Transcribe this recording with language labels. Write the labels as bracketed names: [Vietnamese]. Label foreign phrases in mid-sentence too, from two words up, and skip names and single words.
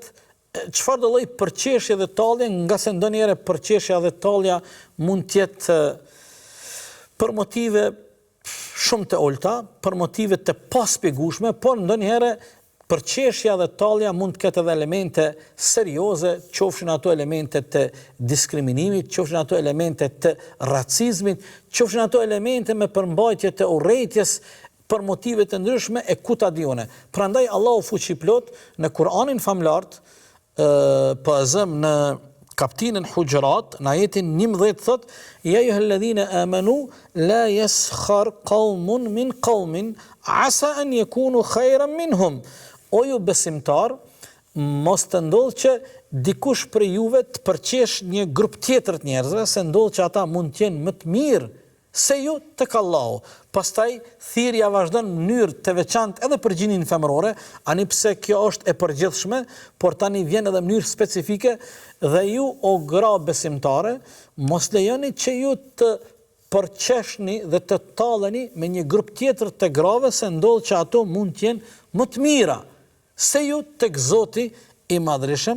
[Albanian] Çfarë do lloj përqeshje dhe tallje, nga se ndonjëherë përqeshja dhe tallja mund të jetë për motive shumë të ulta, për motive të paspjegueshme, por ndonjëherë përqeshja dhe tallja mund të ketë edhe elemente serioze, qofshin ato elemente të diskriminimit, qofshin ato elemente të racizmit, qofshin ato elemente me përmbajtje të urrëties për motive të ndryshme e ku ta dione. Prandaj Allahu fuqiplot në Kur'anin famlart, po azëm në kapitullin Hujurat, në ajetin 11 thot: [Arabic] "يا أيها الذين آمنوا لا يسخر قوم من قوم عسى أن يكونوا خيرا منهم." [Albanian] O ju besimtar, mos të ndodhë që dikush për juve të përqesh një grup tjetër të njerëzve, se ndodhë që ata mund të jenë më të mirë se ju tek Allahu. Pastaj thirrja vazhdon në mënyrë të veçantë edhe për gjinin femërore, ani pse kjo është e përgjithshme, por tani vjen edhe në mënyrë specifike, dhe ju o gra besimtare, mos lejoni që ju të përqeshni dhe të talleni me një grup tjetër të grave, se ndodh që ato mund të jenë më të mira se ju tek Zoti i Madhreshëm.